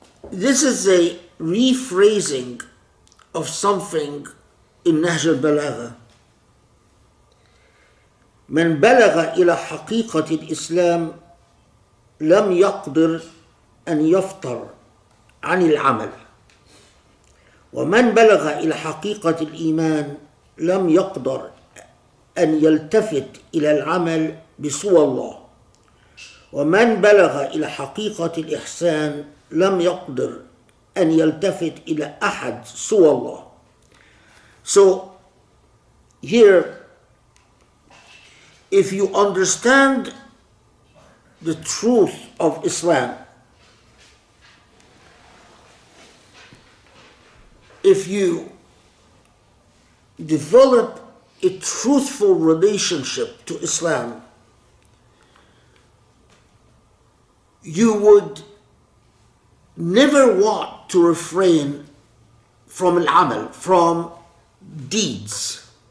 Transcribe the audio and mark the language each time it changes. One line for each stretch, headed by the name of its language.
English: this is a rephrasing of something in Nahj al-Balagha.
Arabic: من بلغ إلى حقيقة الإسلام لم يقدر أن يفطر عن العمل. ومن بلغ إلى حقيقة الإيمان لم يقدر أن يلتفت إلى العمل بسوى الله. ومن بلغ إلى حقيقة الإحسان لم يقدر أن يلتفت إلى أحد سوى الله.
English: So here, if you understand the truth of Islam, if you develop a truthful relationship to Islam, you would never want to refrain from al-amal, from deeds.